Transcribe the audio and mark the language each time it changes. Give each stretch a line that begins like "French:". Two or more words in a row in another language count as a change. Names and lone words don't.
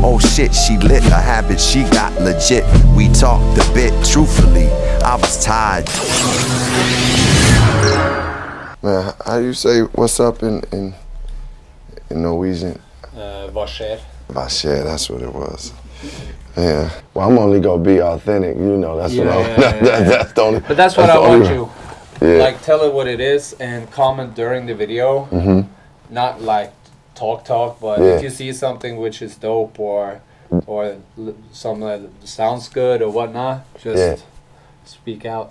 English: Oh shit, she lit, a habit she got legit. We talked a bit, truthfully, I was tired. Man, how do you say what's up in Norwegian?
Norwegian: Hva skjer? Hva skjer,
English: that's what it was. Yeah. Well, I'm only gonna be authentic, you know. That's what that's the only. But that's what I want you. Yeah. Like, tell it what it is and comment during the video. Not like talk, but if you see something which is dope or something that sounds good or whatnot, just speak out.